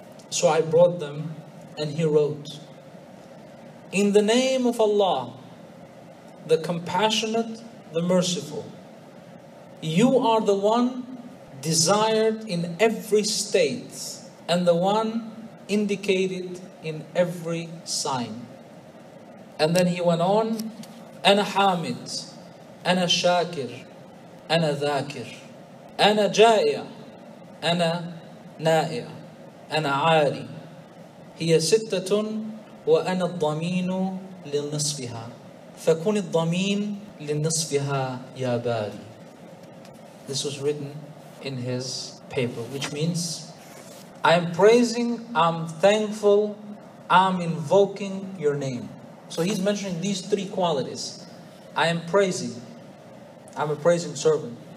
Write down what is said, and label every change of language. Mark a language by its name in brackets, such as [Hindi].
[English] So I brought them, and he wrote, in the name of Allah, the compassionate, the merciful, you are the one desired in every state, and the one indicated in every sign. And then he went on, [Arabic] Ana Hamid, أنا شاكر أنا ذاكر أنا جائع أنا نائع أنا عاري هي ستة وأنا الضمين لنصفها فكن الضمين لنصفها يا باري. [English] This was written in his paper, which means I am praising, I'm thankful, I'm invoking your name. So he's mentioning these three qualities. I am praising, I'm a praising servant.